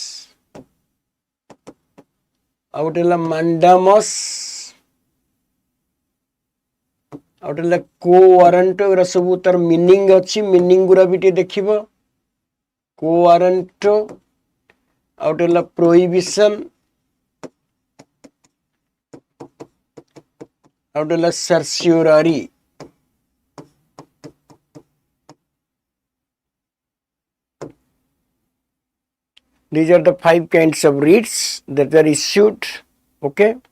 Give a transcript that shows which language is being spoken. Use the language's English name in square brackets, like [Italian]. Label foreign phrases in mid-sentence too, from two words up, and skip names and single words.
[Odia] ଆଉ ଗୋଟେ ହେଲା ମାଣ୍ଡାମସ୍ ଆଉ ଗୋଟେ ହେଲା କୋ ୱାରଣ୍ଟୋ ଏଗୁଡ଼ା ସବୁ ତାର ମିନିଂ ଅଛି ମିନିଂ ଗୁରା ବି ଟିକେ ଦେଖିବ କୋ ୱାରଣ୍ଟୋ [English] out of the prohibition out of the certiorari these are the 5 kinds of writs that are issued okay